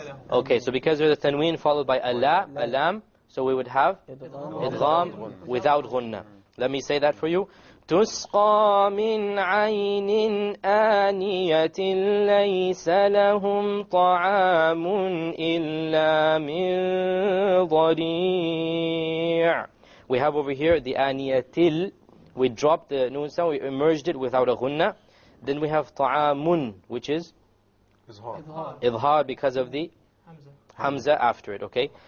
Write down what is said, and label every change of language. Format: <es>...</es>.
<en>Okay, so because there's a tanween followed by a lam, so we would have idgham without ghunnah. Let me say that for you.</en> <ar>تسقى من عين آنية ليس لهم طعام إلا من ضريع.</ar> <en>We have over here the aniyatil. We dropped the noon sound, we emerged it without a ghunnah. Then we have ta'amun, which is idhar because of the hamza after it, okay?</en>